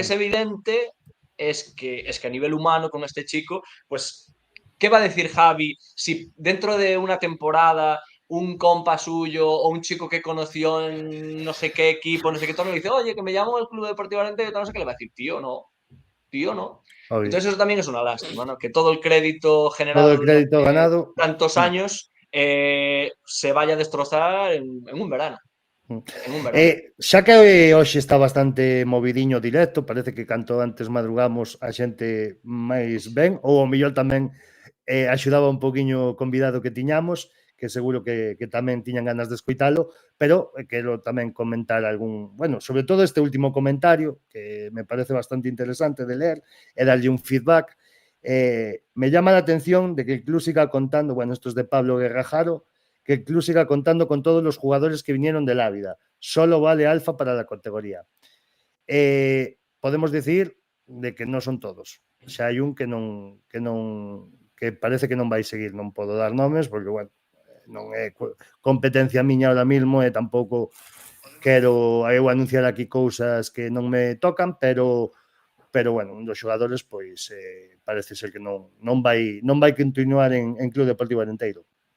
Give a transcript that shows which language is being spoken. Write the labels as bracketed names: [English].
[Spanish] es evidente es que a nivel humano con este chico, pues, ¿qué va a decir Javi si dentro de una temporada un compa suyo o un chico que conoció en no sé qué equipo, no sé qué torneo, le dice, oye, que me llamo el Club Deportivo Arenteiro, no sé qué, le va a decir, tío, no, ¿no? Obvio. Entonces eso también es una lástima, ¿no? Que todo el crédito Todo generado el crédito durante ganado. tantos años se vaya a destrozar en un verano. En un verano. [Galician] Xa que hoxe está bastante movidiño directo, parece que canto antes madrugamos a xente máis ben, ou ao mellor tamén axudaba un poquinho o convidado que tiñamos, que seguro que tamén tiñan ganas de escoitalo, pero quero tamén comentar algún, bueno, sobre todo este último comentario, que me parece bastante interesante de ler, e darlle un feedback. [Spanish] Me llama la atención de que el club siga contando, bueno, esto es de Pablo Guerrajaro, que el club siga contando con todos los jugadores que vinieron del Ávila. Solo vale Alfa para la categoría. Podemos decir de que [Galician] non son todos. Xa hai un que parece que non vai seguir, non podo dar nomes porque, bueno, non é competencia miña ahora mismo e tampouco quero eu anunciar aquí cousas que non me tocan, pero bueno, un dos xogadores pois parece ser que non vai continuar en Club Deportivo Arenteiro.